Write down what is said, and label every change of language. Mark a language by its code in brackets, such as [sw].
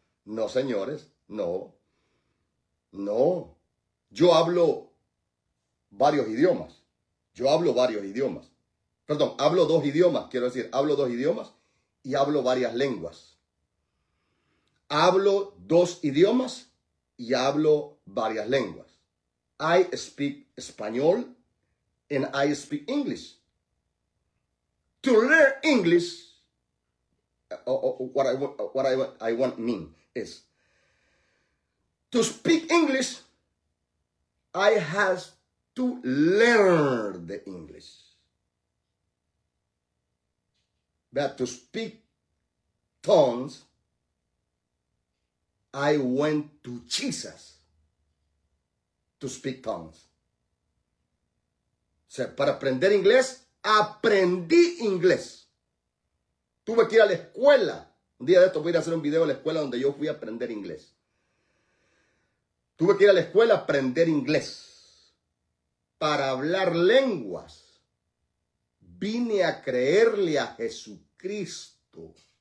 [es] No, señores, no. Yo hablo varios idiomas. Yo hablo varios idiomas. Perdón, hablo dos idiomas, quiero decir, hablo dos idiomas y hablo varias lenguas. Hablo dos idiomas y hablo varias lenguas. [en] I speak español and I speak English. To learn English, what I want mean is, to speak English, I have to learn the English. But to speak tongues, I went to Jesus to speak tongues. [es] O sea, para aprender inglés, aprendí inglés. Tuve que ir a la escuela. Un día de esto voy a hacer un video de la escuela donde yo fui a aprender inglés. Tuve que ir a la escuela a aprender inglés. Para hablar lenguas, vine a creerle a Jesucristo.